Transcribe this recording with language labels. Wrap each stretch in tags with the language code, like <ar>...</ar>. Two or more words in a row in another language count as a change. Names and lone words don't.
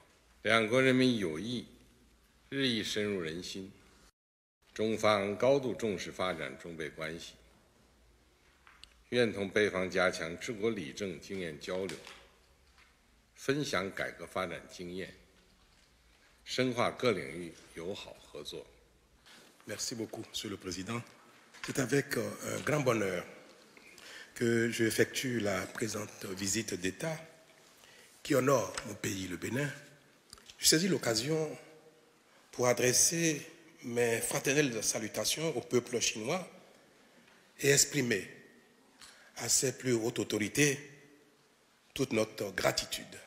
<zh>两国人民友谊日益深入人心，中方高度重视发展中贝关系，愿同贝方加强治国理政经验交流。分享改革发展经验，深化各领域友好合作。</zh> <fr>Merci beaucoup, Monsieur le Président. C'est avec un grand bonheur que j'effectue la présente visite d'État qui honore mon pays, le Bénin. Je saisis l'occasion pour adresser mes fraternelles salutations au peuple chinois et exprimer à ses plus hautes autorités toute notre gratitude.</fr>